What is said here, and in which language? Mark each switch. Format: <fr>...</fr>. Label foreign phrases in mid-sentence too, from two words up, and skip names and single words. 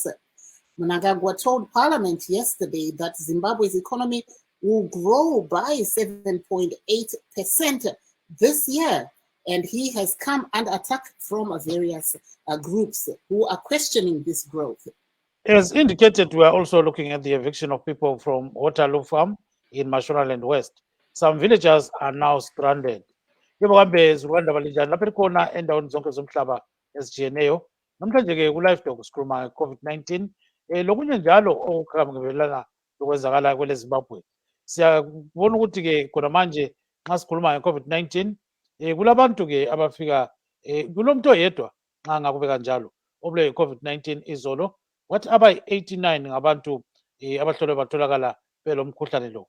<en>Mnangagwa told Parliament yesterday that Zimbabwe's economy will grow by 7.8% this year. And he has come under attack from various groups who are questioning this growth. As indicated, we are also looking at the eviction of people from Waterloo Farm in Mashonaland West. Some villagers are now stranded.</en> <nd>Yebo kambe zilwanda balinjani lapha khona endaweni zonke zomhlaba ezijiyeneyo. Namhlanje ke ku-Live Talk sikhuluma nge-COVID-19 lokunye njalo okuqhakambelana lokwenzakala kwele Zimbabwe. Siyabona ukuthi ke khona manje nxa sikhuluma nge-COVID-19 kulabantu ke abafika kulomuntu oyedwa nxa ngakube kanjalo obule yi-COVID-19 izolo wathi abayi-89 ngabantu abahlolwe batholakala belomkhuhlane lo.</nd>